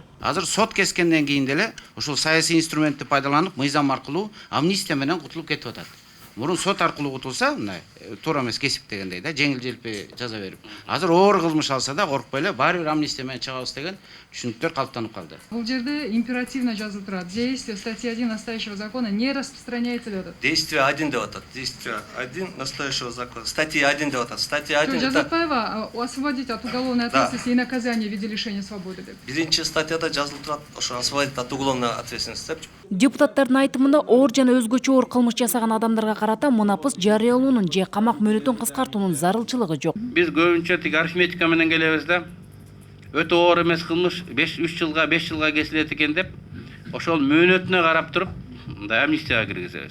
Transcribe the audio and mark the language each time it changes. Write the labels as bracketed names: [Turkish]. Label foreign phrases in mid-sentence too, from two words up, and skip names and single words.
[Kyrgyz] Азыр сот кескенден кийин деле ушул саясий инструментти пайдаланып мыйзам аркылуу амнистия менен кутулуп кетип атат. Мурун сот аркылуу кутулса, мындай туура эмес кесип дегендей да, жеңил-желпи жаза берип. Азыр оор кылмыш алса да коркпой эле баары бир амнистия менен чыгабыз деген түшүнүктөр калыптанып калды. Бул жерде императивно жазылып турат. [Russian] Действие статьи 1 настоящего закона не распространяется [Kyrgyz] деп атат. Действие 1 деп атат. [Russian] Действие 1 настоящего закона. Статья 1 [Kyrgyz] деп атат. [Russian] Статья 1 Жазатбаева освободить от уголовной ответственности и наказания в виде лишения свободы деп. [Kyrgyz] Биринчи статьяда жазылып турат, ошо [Russian] освободить от уголовной ответственности [Kyrgyz] деп. Депутаттардын айтымында оор жана өзгөчө оор кылмыш жасаган адамдарга карата мунапыс жарыялоонун же камак мөөнөтүн кыскартуунун зарылчылыгы жок. Биз көбүнчө тик арифметика менен келебиз да. Өтө оор эмес кылмыш 3 жылга 5 жылга кесилет экен деп, ошол мөөнөтүнө карап туруп, мындай амнистияга киргизебиз.